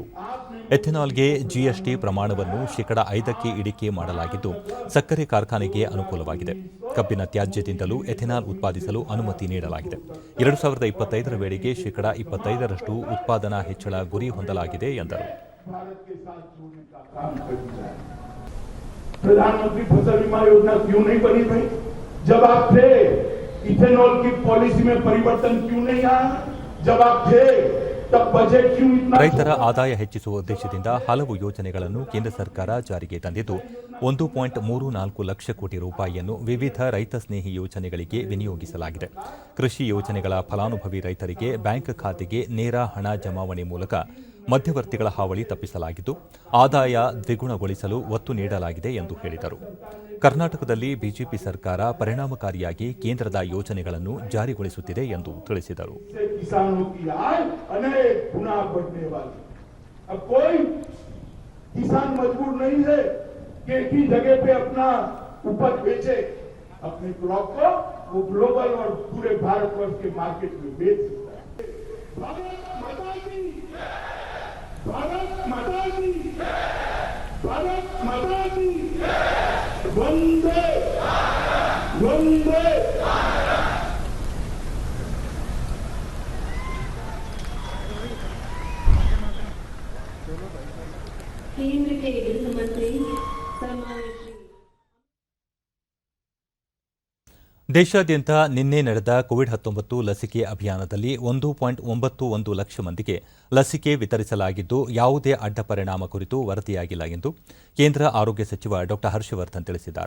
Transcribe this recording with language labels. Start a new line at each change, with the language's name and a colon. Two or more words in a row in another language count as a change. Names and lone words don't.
Kannada: ಎಥೆನಾಲ್ಗೆ ಜಿಎಸ್ಟಿ ಪ್ರಮಾಣವನ್ನು ಶೇಕಡ 5ಕ್ಕೆ ಇಳಿಕೆ ಮಾಡಲಾಗಿದ್ದು ಸಕ್ಕರೆ ಕಾರ್ಖಾನೆಗೆ ಅನುಕೂಲವಾಗಿದೆ. ಕಬ್ಬಿನ ತ್ಯಾಜ್ಯದಿಂದಲೂ ಎಥೆನಾಲ್ ಉತ್ಪಾದಿಸಲು ಅನುಮತಿ ನೀಡಲಾಗಿದೆ. 2025ರ ವೇಳೆಗೆ ಶೇಕಡ 25ರಷ್ಟು ಉತ್ಪಾದನಾ ಹೆಚ್ಚಳ ಗುರಿ ಹೊಂದಲಾಗಿದೆ ಎಂದರು.
Hindi: प्रधानमंत्री फसल बीमा योजना क्यों नहीं बनी भाई? जब आप थे इथेनॉल की पॉलिसी में परिवर्तन क्यों नहीं आया? जब आप थे तब बजट क्यों इतना?
Kannada: ರೈತರ ಆದಾಯ ಹೆಚ್ಚಿಸುವ ಉದ್ದೇಶದಿಂದ ಹಲವು ಯೋಜನೆಗಳನ್ನು ಕೇಂದ್ರ ಸರ್ಕಾರ ಜಾರಿಗೆ ತಂದಿದ್ದು 1.34 ಲಕ್ಷ ಕೋಟಿ ರೂಪಾಯಿಯನ್ನು ವಿವಿಧ ರೈತ ಸ್ನೇಹಿ ಯೋಜನೆಗಳಿಗೆ ವಿನಿಯೋಗಿಸಲಾಗಿದೆ. ಕೃಷಿ ಯೋಜನೆಗಳ ಫಲಾನುಭವಿ ರೈತರಿಗೆ ಬ್ಯಾಂಕ್ ಖಾತೆಗೆ ನೇರ ಹಣ ಜಮಾವಣೆ ಮೂಲಕ ಮಧ್ಯವರ್ತಿಗಳ ಹಾವಳಿ ತಪ್ಪಿಸಲಾಗಿದ್ದು ಆದಾಯ ದ್ವಿಗುಣಗೊಳಿಸಲು ಒತ್ತು ನೀಡಲಾಗಿದೆ ಎಂದು ಹೇಳಿದರು. ಕರ್ನಾಟಕದಲ್ಲಿ ಬಿಜೆಪಿ ಸರ್ಕಾರ ಪರಿಣಾಮಕಾರಿಯಾಗಿ ಕೇಂದ್ರದ ಯೋಜನೆಗಳನ್ನು ಜಾರಿಗೊಳಿಸುತ್ತಿದೆ ಎಂದು ತಿಳಿಸಿದರು.
Hindi: किसानों की आय अनेक गुना बढ़ने वाली। अब कोई किसान मजबूर नहीं है कि एक ही जगह पे अपना उपज बेचे। अपने क्रॉप को वो ग्लोबल और पूरे भारतवर्ष के मार्केट में बेच सकता है। भारत माता की, भारत माता की, भारत माता की, वंदे वंदे। केंद्र के गृह मंत्री सम्मानित
Kannada: ದೇಶಾದ್ಯಂತ ನಿನ್ನೆ ನಡೆದ ಕೋವಿಡ್-19 ಲಸಿಕೆ ಅಭಿಯಾನದಲ್ಲಿ 1.91 ಲಕ್ಷ ಮಂದಿಗೆ ಲಸಿಕೆ ವಿತರಿಸಲಾಗಿದ್ದು ಯಾವುದೇ ಅಡ್ಡ ಪರಿಣಾಮ ಕುರಿತು ವರದಿಯಾಗಿಲ್ಲ ಎಂದು ಕೇಂದ್ರ ಆರೋಗ್ಯ ಸಚಿವ ಡಾ ಹರ್ಷವರ್ಧನ್ ತಿಳಿಸಿದ್ದಾರೆ.